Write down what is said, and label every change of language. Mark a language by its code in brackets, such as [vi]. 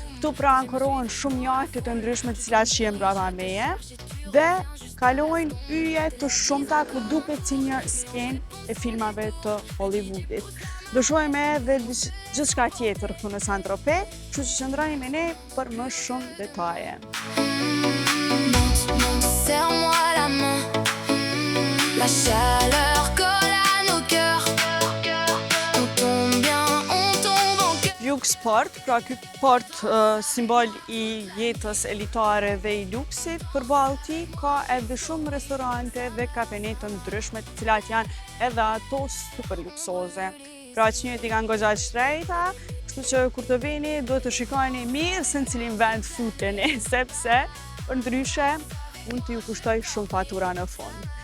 [sq] Këtu pra ankorohen shumë jahte të ndryshme të cilat shihen brapa meje dhe kalojnë yje të shumta ku duket si një skenë e filmave të Hollywoodit. Do shohim edhe gjithçka tjetër këtu në Saint-Tropez, kështu që qëndroni me ne për më shumë detaje. [fr] Serre-moi la main. La chaleur colle à nos cœurs. On tombe bien, on tombe en cœur. [sq] Lux Port, pra ky port simbol i jetës elitare dhe i luksit, përballë tij ka edhe shumë restorante dhe kafene të ndryshme, të cilat janë edhe ato super luksoze. Pra që njëti kanë goxha shtrejta, kështu që kur të vini duhet të shikoni mirë se në cilin vend futeni, sepse për ndryshe mund t'ju kushtoj shumë fatura në fund.